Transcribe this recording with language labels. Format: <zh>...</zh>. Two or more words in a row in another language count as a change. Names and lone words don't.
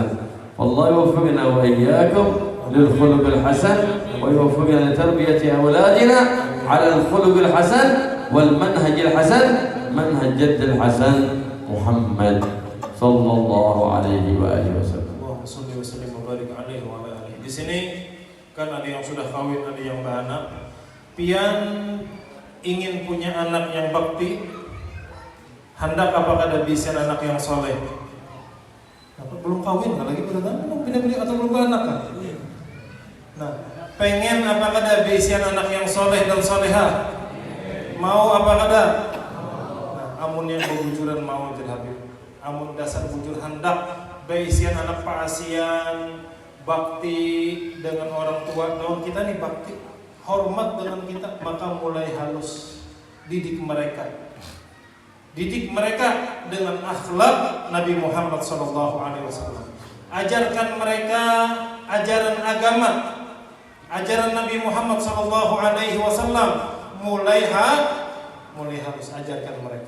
<ar>والله يوفقنا وإياكم للخلق الحسن ويوفقنا لتربية أولادنا على الخلق الحسن والمنهج الحسن، منهج جد الحسن محمد صلى الله عليه وآله وسلم. اللهم صل وسلم وبارك عليه وعلى آله.</ar> <bjn>Di sini kan ada yang sudah kawin, ada yang beranak. Pian ingin punya anak yang bakti, hendak apakah ada bisa anak yang soleh? Belum kawin, lagi beranak, pilih-pilih atau belum beranak kan? Nah, pengen apakah ada bisian anak yang soleh dan soleha? Mau apakah ada? Nah, amun yang berbujuran mau jadi Habib. Amun dasar bujur hendak bisian anak pasian bakti dengan orang tua. Lawan kita nih bakti, hormat dengan kita, maka mulai halus didik mereka. Didik mereka dengan akhlak Nabi Muhammad SAW. Ajarkan mereka ajaran agama, ajaran Nabi Muhammad SAW. Mulai harus ajarkan mereka.</bjn>